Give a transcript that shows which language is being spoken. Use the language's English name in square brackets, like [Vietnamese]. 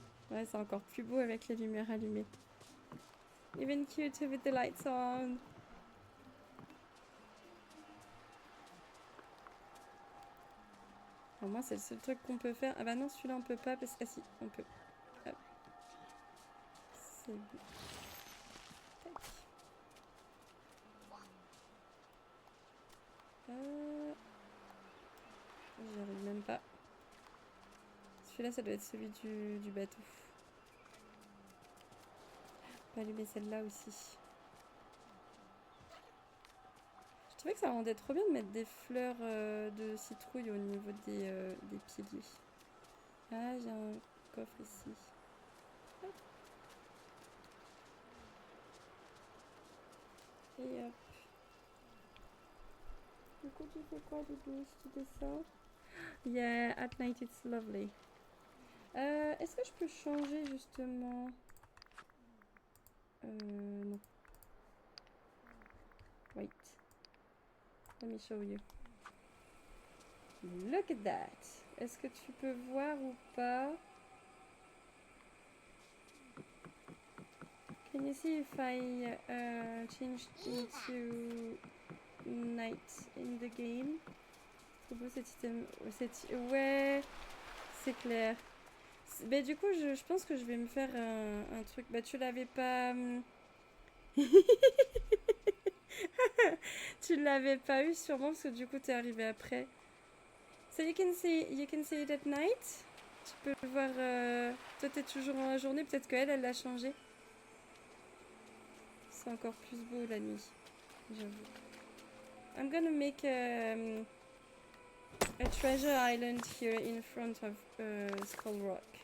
[French] Ouais, c'est encore plus beau avec les lumières allumées. [English] Even cuter with the lights on. [French] Alors moi c'est le seul truc qu'on peut faire. Ah bah non, celui-là on peut pas parce que... Ah si, on peut. Hop. C'est bon. Tac. J'y arrive même pas. Celui-là ça doit être celui du bateau. On peut allumer celle-là aussi. Je trouvais que ça rendait trop bien de mettre des fleurs de citrouille au niveau des piliers. Ah, j'ai un coffre ici. Hop. Et hop. Du coup, tu fais quoi, Doudou, si tu descends? [English] Yeah, at night it's lovely. [French] Est-ce que je peux changer justement? Non. [English] Wait. Let me show you. Look at that. [French] Est-ce que tu peux voir ou pas? [English] Can you see if I change into night in the game? [French] Trop beau cet item. Ouais, c'est clair. Bah du coup, je pense que je vais me faire un truc. Bah tu l'avais pas... Tu l'avais pas eu sûrement parce que du coup t'es arrivé après. [English] So you can see it at night. [French] Tu peux le voir. Toi t'es toujours en la journée. Peut-être qu'elle l'a changé. C'est encore plus beau la nuit. J'avoue. [English] I'm gonna make a treasure island here in front of Skull Rock.